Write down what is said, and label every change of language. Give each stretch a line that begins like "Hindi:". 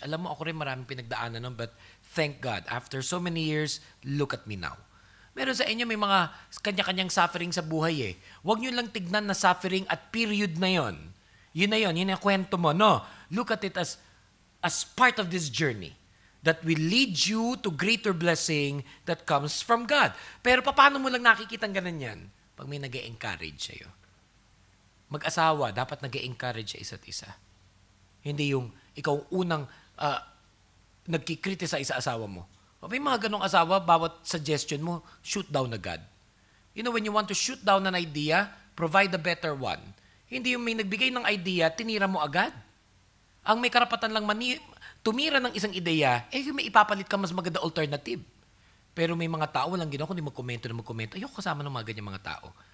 Filipino: Alam mo, ako rin maraming pinagdaanan nun,
English: but thank God, after so many years, look at me now.
Filipino: Meron sa inyo may mga kanya-kanyang suffering sa buhay eh. Huwag nyo lang tignan na suffering at period na yon. Yun na yun, yun ang kwento mo.
English: No, look at it as part of this journey that will lead you to greater blessing that comes from God.
Filipino: Pero paano mo lang nakikita ang ganun yan? Pag may nag-e-encourage sa'yo. Mag-asawa, dapat nag-e-encourage sa isa't isa. Hindi yung ikaw unang nagkikriticize sa asawa mo. May mga ganong asawa, bawat suggestion mo,
English: shoot down agad. You know, when you want to shoot down an idea, provide a better one.
Filipino: Hindi yung may nagbigay ng idea, tinira mo agad. Ang may karapatan lang tumira ng isang ideya, may ipapalit ka mas maganda alternative. Pero may mga tao walang ginawa, kundi magkomento. Ayoko kasama ng mga ganyang mga tao.